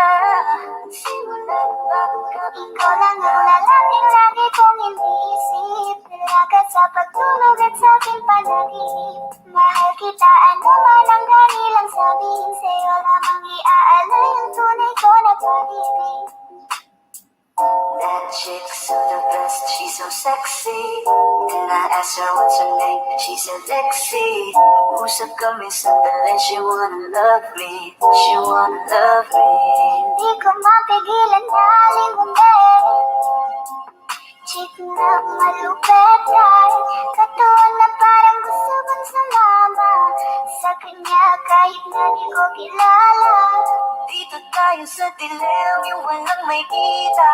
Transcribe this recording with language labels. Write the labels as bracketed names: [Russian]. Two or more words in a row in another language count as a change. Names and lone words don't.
[Filipino] Simulan bago ka Ikaw lang ang lalaking lagi kong iniisip. Nalaga sa pagtulog at sa aking panaginip. Mahal kita, ano man ang kanilang sabihin. Sa'yo lamang iaalay ang tunay ko na pag-ibig. [English] That chick's so the best, she's so sexy. And I asked her what's her name, she said Lexi. [Filipino] Usap kami sandali, [English] she wanna love me, she wanna love me. [Filipino] Di ko mapigilan na lingunin. Chick na malupet ay katawan na parang gusto kong sumama sa kanya kahit na di ko kilala. Dito tayo sa dilim, yung walang may kita.